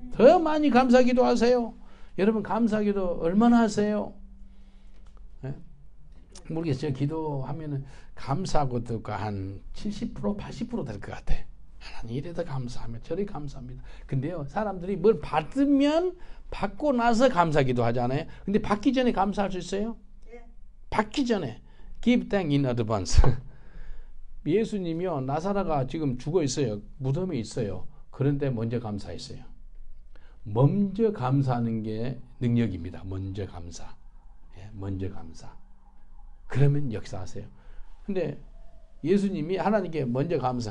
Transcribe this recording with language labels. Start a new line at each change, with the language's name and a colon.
Korean: 더 많이 감사기도 하세요. 여러분 감사기도 얼마나 하세요? 네? 모르겠어요. 기도하면은 감사하고 한 70% 80% 될 것 같아. 하나님 이래도 감사하면 저래 감사합니다. 근데요, 사람들이 뭘 받으면 받고 나서 감사기도 하잖아요. 근데 받기 전에 감사할 수 있어요? 받기 전에
English: give thanks in advance.
Korean: 예수님이요, 나사로가 지금 죽어 있어요. 무덤에 있어요. 그런데 먼저 감사했어요. 먼저 감사하는 게 능력입니다. 먼저 감사. 예, 먼저 감사. 그러면 역사하세요. 근데 예수님이 하나님께 먼저 감사.